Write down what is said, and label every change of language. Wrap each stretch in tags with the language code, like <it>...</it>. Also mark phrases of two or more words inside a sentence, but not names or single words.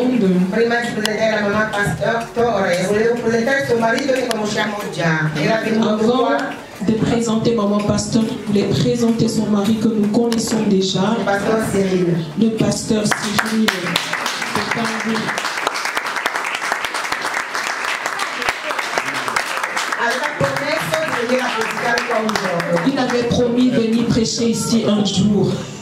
<it>Prima di presentare la mamma Pastore, volevo presentare suo marito che conosciamo già. Era venuto qua.</it> <fr>De présenter Maman Pasteur, je voulais présenter son mari que nous connaissons déjà, Le pasteur Cyril. le pasteur Cyril. Il avait promis de venir prêcher ici un jour.</fr>